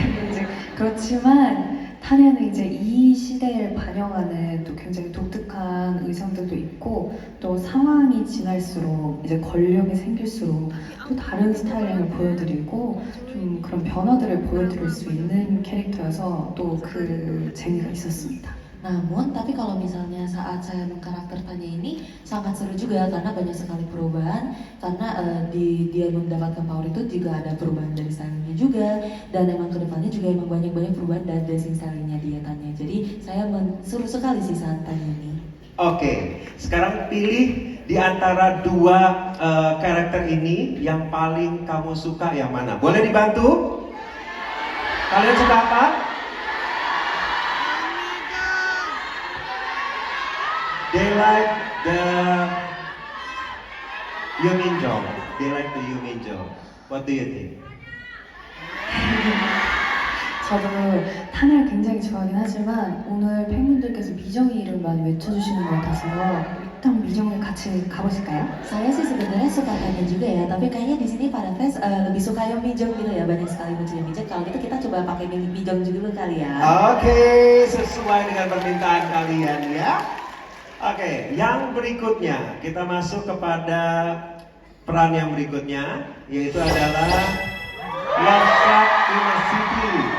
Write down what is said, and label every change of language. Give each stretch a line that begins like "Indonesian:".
Korean: 이제 그렇지만 타냐는 이제 이 시대를 반영하는 또 굉장히 독특한 의상들도 있고 또 상황이 지날수록 이제 권력이 생길수록 또 다른 스타일링을 보여드리고 좀 그런 변화들을 보여드릴 수 있는 캐릭터여서 또 그 재미가 있었습니다.
Indonesian: Namun, tapi kalau misalnya saat saya mengkarakter Tanya ini sangat seru juga karena banyak sekali perubahan. Karena dia mendapatkan power itu juga ada perubahan dari stylingnya juga, dan emang kedepannya juga emang banyak perubahan dari dressing stylingnya dia Tanya. Jadi saya seru sekali sih saat Tanya ini. Oke, sekarang pilih di antara dua karakter ini yang paling kamu suka yang mana? Boleh dibantu? Kalian suka apa?
English: They like the Yuminjong. They like the Yuminjong. What do you think?
Korean: 저도 타냐를 굉장히 좋아하긴 하지만 오늘 팬분들께서 미정이 이름 많이 외쳐주시는 것 같아서 일단 미정을 같이 가보실까요?
Indonesian: Saya sih sebenarnya suka Tanya juga ya, tapi kayaknya di sini para fans lebih suka yang Mijong gitu ya, banyak sekali muncul yang Mijong. Kalau gitu kita coba pakai milik Mijong juga dulu kali ya. Oke, sesuai dengan permintaan kalian ya. Oke, yang berikutnya kita masuk kepada peran yang berikutnya, yaitu adalah Love Struck in a City.